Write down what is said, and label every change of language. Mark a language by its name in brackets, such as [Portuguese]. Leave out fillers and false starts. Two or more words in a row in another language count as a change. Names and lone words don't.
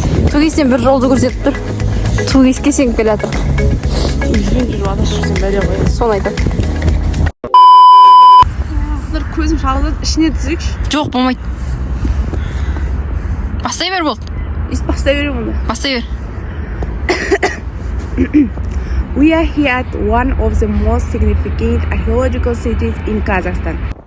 [Kazakh] Тугестен бір жолды көрсетіп тұр. Тугеске сеніп келе жатыр. Соны айтам. Көзім шалды, ішіне түсірікші. Жоқ, болмайды. Бастай бер бол. Бастай бер онда. Бастай бер. [English] We are here at one of the most significant archaeological cities in Kazakhstan.